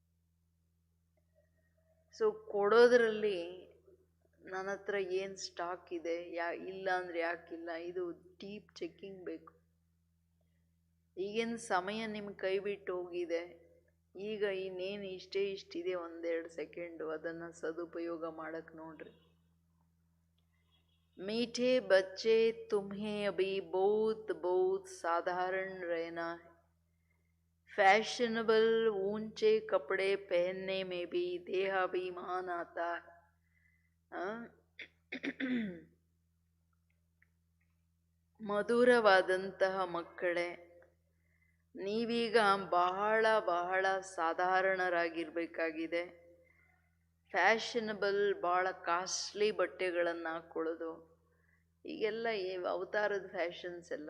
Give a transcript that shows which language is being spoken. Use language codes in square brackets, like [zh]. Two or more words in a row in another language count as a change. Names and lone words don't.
[kn] ಸೊ ಕೊಡೋದ್ರಲ್ಲಿ ನನ್ನ ಹತ್ರ ಏನು ಸ್ಟಾಕ್ ಇದೆ, ಇಲ್ಲ ಅಂದರೆ ಯಾಕಿಲ್ಲ, ಇದು [en] deep checking [kn] ಬೇಕು. ಈಗಿನ ಸಮಯ ನಿಮ್ಮ ಕೈ ಬಿಟ್ಟು ಹೋಗಿದೆ, ಈಗ ಇನ್ನೇನು ಇಷ್ಟಿದೆ 1-2 ಸೆಕೆಂಡು, ಅದನ್ನು ಸದುಪಯೋಗ ಮಾಡಕ್ಕೆ ನೋಡ್ರಿ. [hi] मीठे बच्चे तुम्हें अभी बहुत बहुत साधारण रहना है. फैशनेबल ऊंचे कपड़े पहनने में भी देहाभिमान आता है. [kn] ಮಧುರವಾದಂತಹ ಮಕ್ಕಳೇ, ನೀವೀಗ ಬಹಳ ಬಹಳ ಸಾಧಾರಣರಾಗಿರಬೇಕಾಗಿದೆ. ಫ್ಯಾಷನಬಲ್ ಭಾಳ ಕಾಸ್ಟ್ಲಿ ಬಟ್ಟೆಗಳನ್ನು ಹಾಕ್ಕೊಳ್ಳೋದು, ಈಗೆಲ್ಲ ಅವತಾರದ ಫ್ಯಾಷನ್ಸ್ ಎಲ್ಲ.